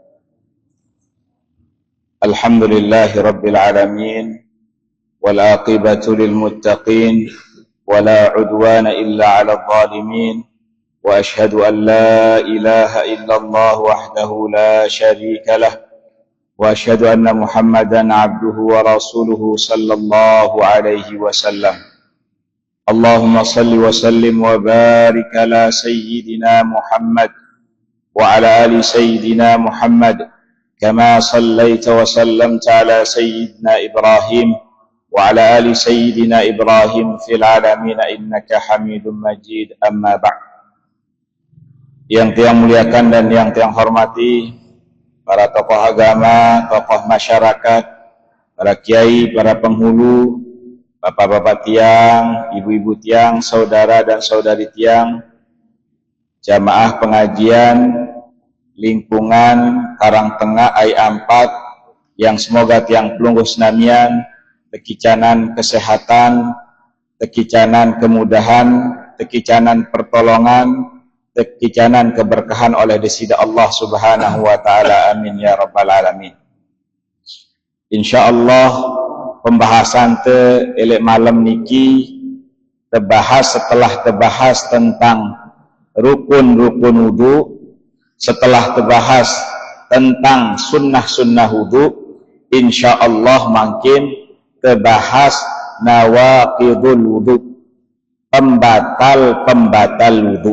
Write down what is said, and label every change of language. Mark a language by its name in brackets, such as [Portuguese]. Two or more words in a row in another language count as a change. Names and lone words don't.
[Arabic] الحمد لله رب العالمين، والعاقبة للمتقين، ولا عدوان إلا على الظالمين، وأشهد أن لا إله إلا الله وحده لا شريك له، وأشهد أن محمدا عبده ورسوله صلى الله عليه وسلم. اللهم صل وسلم وبارك على سيدنا محمد وعلى آل سيدنا محمد كما صليت وسلمت على سيدنا إبراهيم وعلى آل سيدنا إبراهيم في العالمين إنك حميد مجيد. أما بعد. [Indonesian] Yang tiang muliakan dan yang tiang hormati para tokoh agama, tokoh masyarakat, para kiai, para penghulu, bapak-bapak tiang, ibu-ibu tiang, saudara dan saudari tiang, jamaah pengajian lingkungan Karangtengah Ai Ampat, yang semoga [Sasak] tiang pelungguh senamian, [Indonesian] tekicanan kesehatan, tekicanan kemudahan, tekicanan pertolongan, tekicanan keberkahan oleh desida Allah [Arabic] سبحانه وتعالى. آمين يا رب العالمين. [Indonesian] InsyaAllah pembahasan [Sasak] elek malam niki [Indonesian] terbahas setelah terbahas tentang rukun-rukun wudu, setelah terbahas tentang sunnah-sunnah wudu, insyaallah makin terbahas [Arabic] نواقض الوضوء, [Indonesian] pembatal-pembatal wudu.